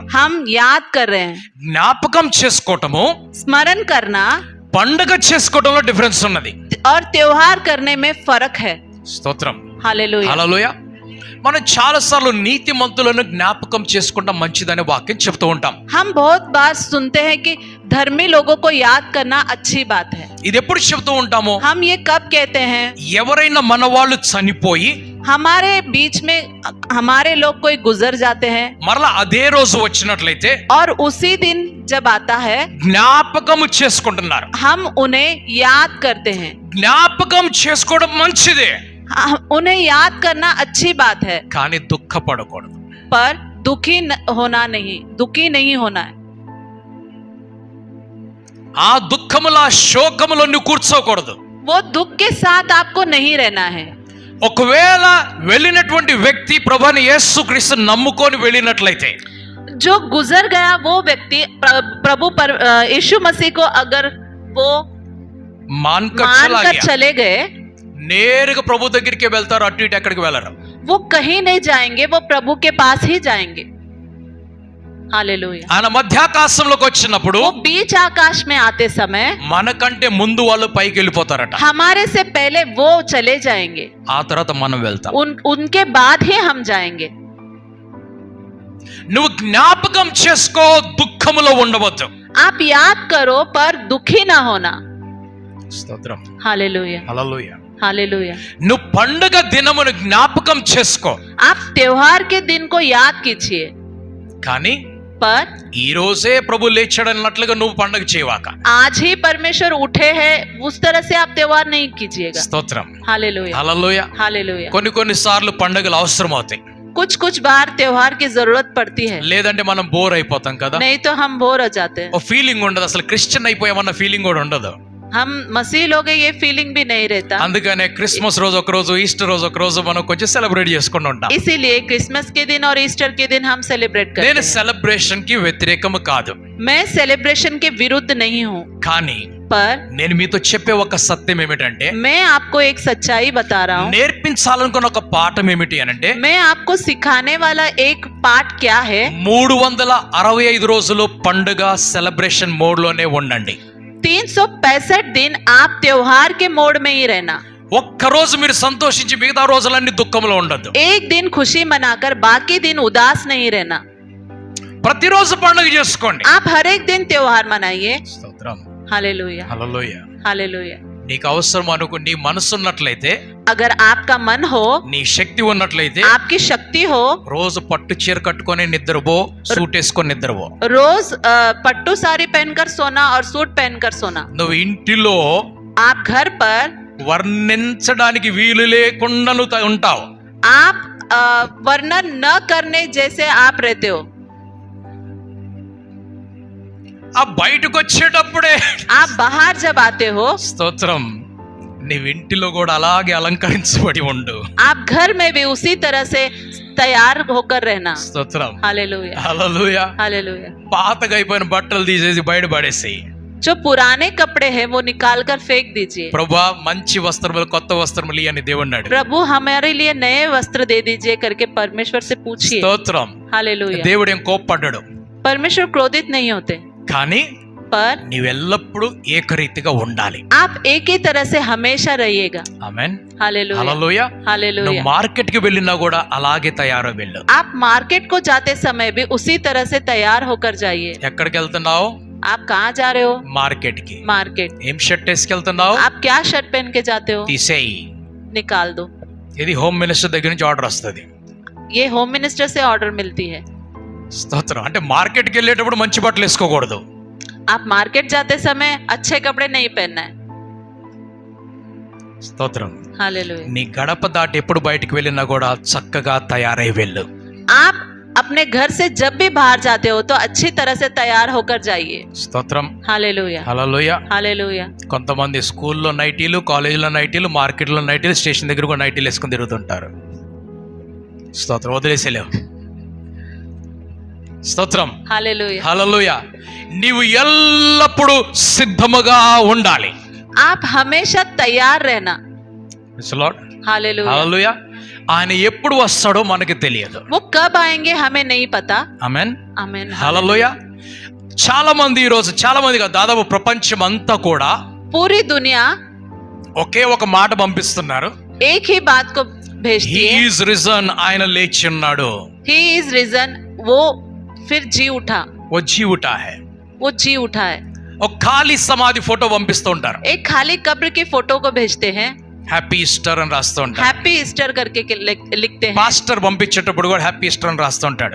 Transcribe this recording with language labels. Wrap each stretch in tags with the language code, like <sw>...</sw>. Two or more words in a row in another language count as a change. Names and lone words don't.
<hi>हम याद कर रहे हैं.</hi> <te>జ్ఞాపకం చేసుకోవటము,</te> <hi>स्मरण करना</hi> <te>పండుగ చేసుకోవటంలో డిఫరెన్స్ ఉన్నది.</te> <hi>और त्योहार करने में फर्क है.</hi> <te>స్తోత్రం,</te> <hi>हालेलुया.</hi> <te>హల్లెలూయా. మనం చాలా సార్లు నీతిమంతులను జ్ఞాపకం చేసుకుంటాం మంచిదనే వాక్యం చెప్తూ ఉంటాం.</te> <hi>हम बहुत बार सुनते हैं कि धर्मी लोगों को याद करना अच्छी बात है.</hi> <te>ఇది ఎప్పుడు చెప్తూ ఉంటాము?</te> <hi>हम ये कब कहते हैं?</hi> <te>ఎవరైనా మన వాళ్ళు చనిపోయి</te> <hi>हमारे बीच में हमारे लोग कोई गुजर जाते हैं</hi> <te>మరలా అదే రోజు వచ్చినట్లయితే</te> <hi>और उसी दिन जब आता है</hi> <te>జ్ఞాపకం చేసుకుంటున్నారు.</te> <hi>हम उन्हें याद करते हैं.</hi> <te>జ్ఞాపకం చేసుకోవడం మంచిదే,</te> <hi>उन्हें याद करना अच्छी बात है,</hi> <te>కానీ దుఃఖపడకూడదు.</te> <hi>पर दुखी नहीं होना है.</hi> <te>ఆ దుఃఖముల శోకములో నువ్వు కూర్చోకూడదు.</te> <hi>वो दुख के साथ आपको नहीं रहना है.</hi> <te>ఒకవేళ వెళ్ళినటువంటి వ్యక్తి ప్రభువైన యేసుక్రీస్తు నమ్ముకొని వెళ్ళినట్లయితే,</te> <hi>जो गुजर गया वो व्यक्ति प्रभु यीशु मसीह को अगर वो मानकर चले गए,</hi> <te>నేరుగా ప్రభు దగ్గరికి వెళ్తారు, అటు ఇటు ఎక్కడికి వెళ్ళరు.</te> <hi>वो कहीं नहीं जाएंगे, वो प्रभु के पास ही जाएंगे. हालेलुया.</hi> <te>ఆయన మధ్యాకాశంలోకి వచ్చినప్పుడు</te> <hi>वो बीच आकाश में आते समय</hi> <te>మనకంటే ముందు వాళ్ళు పైకి వెళ్ళిపోతారట.</te> <hi>हमारे से पहले वो चले जाएंगे,</hi> <te>ఆ తర్వాత మనం వెళ్తాం.</te> <hi>उनके बाद ही हम जाएंगे.</hi> <te>నువ్వు జ్ఞాపకం చేసుకో, దుఃఖములో ఉండవద్దు.</te> <hi>आप याद करो पर दुखी ना होना.</hi> <te>స్తోత్రం,</te> <hi>हालेलुया.</hi> <te>హల్లెలూయా.</te> <hi>हालेलुया.</hi> <te>నువ్వు పండుగ దినమును జ్ఞాపకం చేసుకో,</te> <hi>आप त्योहार के दिन को याद कीजिए,</hi> <te>కానీ</te> <hi>पर</hi> <te>ఈ రోజే ప్రభు లేచాడన్నట్లుగా నువ్వు పండుగ చేయవాక.</te> <hi>आज ही परमेश्वर उठे हैं उस तरह से आप त्योहार नहीं कीजिएगा.</hi> <te>స్తోత్రం,</te> <hi>हालेलुया.</hi> <te>హల్లెలూయా.</te> <hi>हालेलुया.</hi> <te>కొన్ని సార్లు పండుగలు అవసరం అవుతాయి,</te> <hi>कुछ बार त्योहार की जरूरत पड़ती है,</hi> <te>లేదంటే మనం బోర్ అయిపోతాం కదా.</te> <hi>नहीं तो हम बोर हो जाते हैं.</hi> <te>ఓ ఫీలింగ్ ఉండదు, అసలు క్రిస్టియన్ అయిపోయామన్న ఫీలింగ్ కూడా ఉండదు.</te> <hi>हम मसीह लोग हैं, ये फीलिंग भी नहीं रहता.</hi> <te>అందుకనే క్రిస్మస్ రోజు ఒక రోజు, ఈస్టర్ రోజు ఒక రోజు మనం కొంచెం సెలబ్రేట్ చేసుకుంటూ ఉంటాం.</te> <hi>इसीलिए क्रिसमस के दिन और ईस्टर के दिन हम सेलिब्रेट करते</hi> <te>నేను</te> <hi>हैं.</hi> <te>సెలబ్రేషన్ కి వ్యతిరేకము కాదు,</te> <hi>मैं सेलिब्रेशन के विरुद्ध नहीं हूँ,</hi> <te>కానీ</te> <hi>पर</hi> <te>నేను మీతో చెప్పే ఒక సత్యం ఏమిటంటే,</te> <hi>मैं आपको एक सच्चाई बता रहा हूँ.</hi> <te>నేర్పించాలనుకున్న ఒక పాఠం ఏమిటి అనంటే,</te> <hi>मैं आपको सिखाने वाला एक पाठ क्या है,</hi> <te>365 రోజులు పండుగ</te> <en>celebration mode</en> <te>లోనే ఉండండి.</te> <hi>365 दिन आप त्योहार के मोड में ही रहना.</hi> <te>ఒక్క రోజు మీరు సంతోషించి మిగతా రోజులన్నీ దుఃఖంలో ఉండద్దు.</te> <hi>एक दिन खुशी मनाकर बाकी दिन उदास नहीं रहना.</hi> <te>ప్రతిరోజు పండుగ చేసుకోండి.</te> <hi>आप हर एक दिन त्योहार मनाइए.</hi> <te>స్తోత్రం,</te> <hi>हालेलुया.</hi> <te>హల్లెలూయా.</te> <hi>हालेलुया.</hi> <te>నీకు అవసరం అనుకో, నీ మనసు ఉన్నట్లయితే,</te> <hi>अगर आपका मन हो,</hi> <te>నీ శక్తి ఉన్నట్లయితే,</te> <hi>आपकी शक्ति हो,</hi> <te>రోజు పట్టు చీర కట్టుకొని నిద్రపో, సూట్ వేసుకొని నిద్రపో.</te> <hi>रोज पट्टू साड़ी पहनकर सोना और सूट पहनकर सोना.</hi> <te>నువ్వు ఇంటిలో</te> <hi>आप घर पर</hi> <te>వర్ణించడానికి వీలు లేకుండా నువ్వు ఉంటావు.</te> <hi>आप वर्णन न करने जैसे आप रहते हो।</hi> <te>ఆ బయటకు వచ్చేటప్పుడే</te> <hi>आप बाहर जब आते हो,</hi> <te>స్తోత్రం, నీ ఇంటిలో కూడా అలాగే అలంకరించబడి ఉండు.</te> <hi>आप घर में भी उसी तरह से तैयार होकर रहना।</hi> <te>స్తోత్రం,</te> <hi>हालेलुया,</hi> <te>హల్లెలూయా.</te> <hi>हालेलुया।</hi> <te>పాతగా అయిపోయిన బట్టలు తీసేసి బయట పడేసి,</te> <hi>जो पुराने कपड़े हैं वो निकाल कर फेंक दीजिए।</hi> <te>ప్రభువా మంచి వస్త్రములు కొత్త వస్త్రములు అని దేవున్నాడు.</te> <hi>प्रभु हमारे लिए नए वस्त्र दे दीजिए करके परमेश्वर से पूछिए।</hi> <te>స్తోత్రం,</te> <hi>हालेलुया।</hi> <te>దేవుడు ఏం కోప్పడ్డాడు,</te> <hi>परमेश्वर क्रोधित नहीं होते,</hi> <te>కానీ</te> <hi>पर</hi> <te>నీవెల్లప్పుడూ ఏకరీతిగా ఉండాలి.</te> <hi>आप एक ही तरह से हमेशा रहिएगा।</hi> <te>ఆమేన్,</te> <hi>हालेलुया,</hi> <te>హల్లెలూయా. నువ్వు</te> <hi>हालेलुया।</hi> <te>మార్కెట్ కి వెళ్ళినా కూడా అలాగే తయారు వెళ్ళు.</te> <hi>आप मार्केट को जाते समय भी उसी तरह से तैयार होकर जाइए।</hi> <te>ఎక్కడికి వెళ్తున్నావు?</te> <hi>आप कहाँ जा रहे हो?</hi> <te>మార్కెట్ కి.</te> <hi>मार्केट।</hi> <te>ఏం షర్ట్ వేసుకెళ్తున్నావు?</te> <hi>आप क्या शर्ट पहन के जाते हो?</hi> <te>తీసేయి.</te> <hi>निकाल दो।</hi> <te>ఇది</te> <en>home minister</en> <te>దగ్గర నుంచి ఆర్డర్ వస్తుంది.</te> <hi>ये</hi> <en>home minister</en> <hi>से ऑर्डर मिलती है।</hi> <te>స్తోత్రం. అంటే మార్కెట్ కి వెళ్ళేటప్పుడు మంచి బట్టలు వేసుకోకూడదు.</te> <hi>आप मार्केट जाते समय अच्छे कपड़े नहीं पहनना है।</hi> <te>స్తోత్రం.</te> <hi>हालेलुया।</hi> <te>నీ గడప దాటి ఎప్పుడు బయటికి వెళ్ళినా కూడా చక్కగా తయారై వెళ్ళు.</te> <hi>आप अपने घर से जब भी बाहर जाते हो तो अच्छी तरह से तैयार होकर जाइए।</hi> <te>స్తోత్రం,</te> <hi>हालेलुया,</hi> <te>హల్లెలూయా.</te> <hi>हालेलुया।</hi> <te>కొంతమంది స్కూల్లో నైటీలు, కాలేజీలో నైటీలు, మార్కెట్లో నైటీలు, స్టేషన్ దగ్గర కూడా నైటీలు వేసుకుని తిరుగుతుంటారు. స్తోత్రం, వదిలేసేలేవు. స్తోత్రం,</te> <hi>हालेलुया।</hi> <te>హల్లెలూయా. నీవు ఎల్లప్పుడూ సిద్ధముగా ఉండాలి.</te> <hi>आप हमेशा तैयार रहना।</hi> <en>Praise the Lord.</en> <hi>हालेलुया।</hi> <te>హల్లెలూయా. ఆయన ఎప్పుడు వస్తాడో మనకి తెలియదు.</te> <hi>वो कब आएंगे हमें नहीं पता।</hi> <te>ఆమేన్,</te> <hi>आमीन।</hi> <te>హల్లెలూయా. చాలా మంది ఈ రోజు, చాలా మంది కాదు, దాదాపు ప్రపంచం అంతా కూడా</te> <hi>पूरी दुनिया</hi> <te>ఒకే ఒక మాట పంపిస్తున్నారు.</te> <hi>एक ही बात को भेजती</hi> <en>హీ</en> <hi>है,</hi> <en>is risen,</en> <te>ఆయన లేచి ఉన్నాడు.</te> <en>He is risen,</en> <hi>वो फिर जी उठा, वो जी उठा है. वो जी उठा है।</hi> <te>ఒక ఖాళీ సమాధి ఫోటో పంపిస్తూ ఉంటారు.</te> <hi>एक खाली कब्र की फोटो को भेजते हैं,</hi> <en>happy Easter</en> <te>అని రాస్తూ ఉంటారు.</te> <en>happy Easter</en> <hi>करके लिखते हैं।</hi> <te>పాస్టర్ పంపించేటప్పుడు కూడా</te> <en>happy Easter</en> <te>అని రాస్తూ ఉంటాడు.</te>